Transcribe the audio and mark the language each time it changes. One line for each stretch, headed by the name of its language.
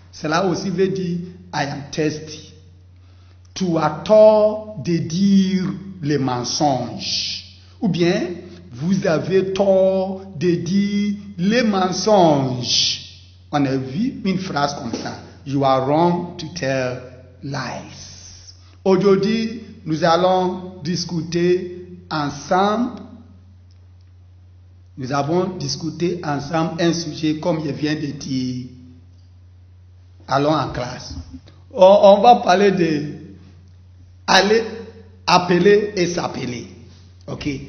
French: Cela aussi veut dire
English: I am thirsty.
French: Tu as tort de dire les mensonges. Ou bien, vous avez tort de dire les mensonges. On a vu une phrase comme ça.
English: You are wrong to tell lies.
French: Aujourd'hui, nous allons discuter ensemble. Nous avons discuté ensemble un sujet comme je viens de dire. Allons en classe. On va parler de aller, appeler et s'appeler. Ok.